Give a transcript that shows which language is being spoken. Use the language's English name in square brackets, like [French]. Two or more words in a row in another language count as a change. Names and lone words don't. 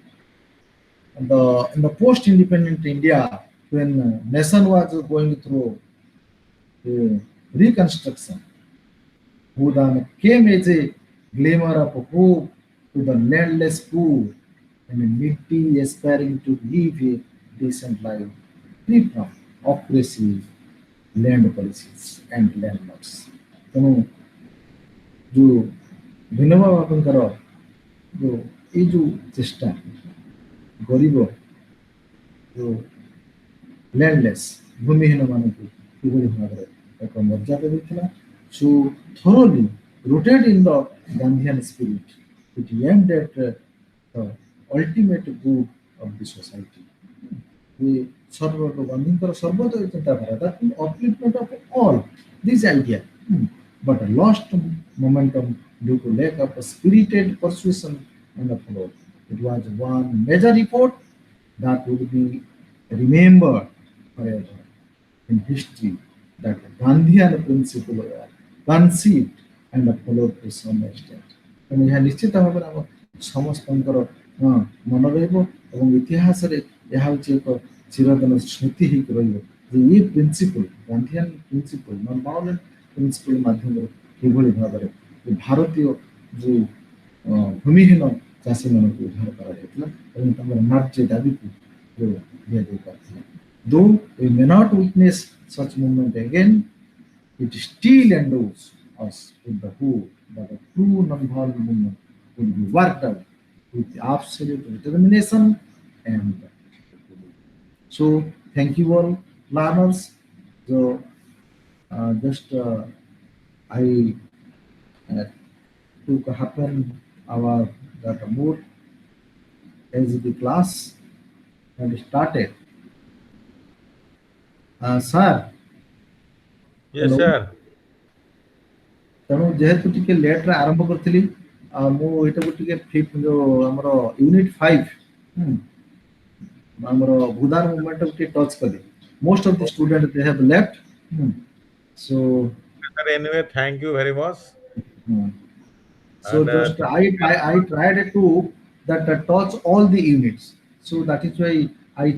[English] In the post-independent India, when nation was going through reconstruction, Bhudan came as a glimmer of hope to the landless poor and needy aspiring to live a decent life free from oppressive land policies and landlords. [Odia] ତେଣୁ ଯୋଉ ବିନୋବା ଭାବେଙ୍କର ଯୋଉ ଏଇ ଯୋଉ ଚେଷ୍ଟା ଗରିବ ଯୋଉ ଲ୍ୟାଣ୍ଡଲେସ୍ ଭୂମିହୀନ ମାନଙ୍କୁ କିଭଳି ଭାବରେ ଏକ ମର୍ଯ୍ୟାଦା ଦେଇଥିଲା [English] so thoroughly rooted in the Gandhian spirit it aimed at the ultimate good of the society. [Odia] Gandhiଙ୍କର ସର୍ବୋଦୟ ଚିନ୍ତାଧାରା [English] that upliftment of all these ideas but lost momentum due to lack of spirited persuasion and follow. It was one major effort that would be remembered forever in history that Gandhian principle were conceived and followed to some extent. [Odia] ତେଣୁ ଏହା ନିଶ୍ଚିତ ଭାବରେ ଆମ ସମସ୍ତଙ୍କର ମନ ରହିବ ଏବଂ ଇତିହାସରେ ଏହା ହେଉଛି ଏକ ଚିରଦିନ ସ୍ମୃତି ହେଇକି ରହିବ ଯେ ଏ [English] principle Gandhian principle non violent principle [Odia] ମାଧ୍ୟମରେ କିଭଳି ଭାବରେ ଭାରତୀୟ ଯେଉଁ ଭୂମିହୀନ ଚାଷୀମାନଙ୍କୁ ଉଦ୍ଧାର କରାଯାଇଥିଲା ଏବଂ ତାଙ୍କର ନ୍ୟାଯ୍ୟ ଦାବିକୁ ଯେଉଁ ଦିଆଯାଇ ପାରିଥିଲା. [English] Though we may not witness such movement again, it still endows us with the hope that a true non-violent movement will be worked out with absolute determination and so thank you all learners. So I took happen our that mood as the class and started. Sir. Yes, sir. [Odia] ତେଣୁ ଯେହେତୁ ଟିକେ ଲେଟ୍ରେ ଆରମ୍ଭ କରିଥିଲି ମୁଁ ଏଇଟାକୁ ଟିକେ ଯୋଉ ଆମର ୟୁନିଟ୍ 5 ଆମର ଭୂଦାନ ମୁଭମେଣ୍ଟକୁ ଟିକେ ଟଚ୍ କଲି. [English] Most of the students they have left. So anyway, thank you very much. So and, just I tried to that touch all the units. So that is why I